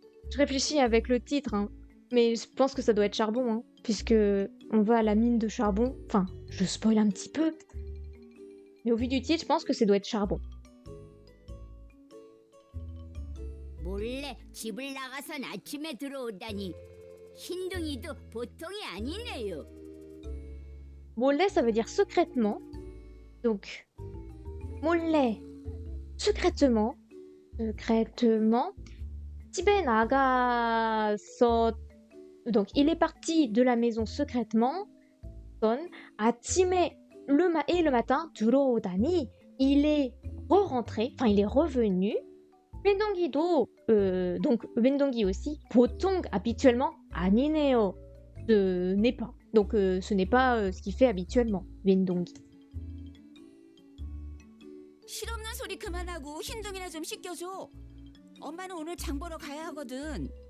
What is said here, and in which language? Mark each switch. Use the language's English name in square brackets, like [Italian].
[French] Je réfléchis avec le titre, hein, mais je pense que ça doit être charbon, hein, puisque on va à la mine de charbon. Enfin, je spoil un petit peu, mais au vu du titre, je pense que ça doit être charbon. [Korean] 몰래 집을 나가선 아침에 들어오다니. 흰둥이도 보통이 아니네요. [French] Mollet, ça veut dire secrètement. Donc, mollet, secrètement. Secrètement. [Korean] 집에 나가서. [French] Donc, il est parti de la maison secrètement. Son [Korean] 아침에 [French] le matin [Korean] 들어오다니. [French] Il est re-rentré, enfin il est revenu. [Korean] Wendongi도 [French] donc Wendongi aussi. [Korean] 보통 [French] habituellement [Korean] 아니네요. [French] Ce n'est pas. Donc ce n'est pas ce qu'il fait habituellement. Wendongi. [Korean] 실없는 소리 그만하고 흰둥이나 좀 씻겨줘. 엄마는 오늘 장 보러 가야 하거든.